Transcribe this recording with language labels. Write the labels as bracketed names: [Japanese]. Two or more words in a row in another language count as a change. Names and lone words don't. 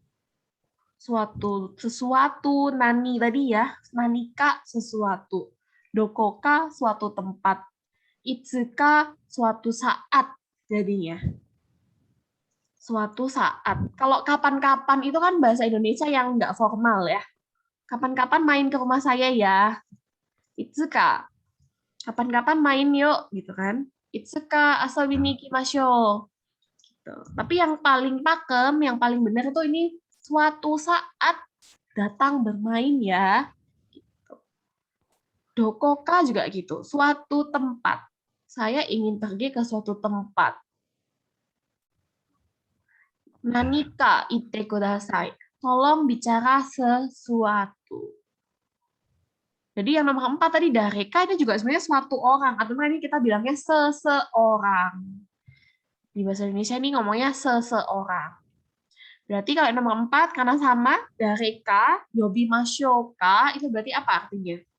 [Indonesian] Sesuatu, nani tadi ya, nanika sesuatu, dokoka suatu tempat, itsuka suatu saat jadinya. Suatu saat. Kalau kapan-kapan itu kan bahasa Indonesia yang nggak formal ya. Kapan-kapan main ke rumah saya ya. Itsuka. Kapan-kapan main yuk gitu kan. [Japanese] いつか遊びに行きましょう. [Indonesian] Gitu. Tapi yang paling pakem, yang paling benar itu ini suatu saat datang bermain ya. Gitu. Dokoka juga gitu, suatu tempat. Saya ingin pergi ke suatu tempat. [Japanese] 何か言ってください. [Indonesian] Tolong bicara sesuatu. Jadi yang nomor 4 tadi dareka itu juga sebenarnya suatu orang. Atau ini kita bilangnya seseorang. Di bahasa Indonesia ini ngomongnya seseorang. Berarti kalau nomor 4 karena sama, [Japanese] 誰か、呼びましょうか, [Indonesian] itu berarti apa artinya?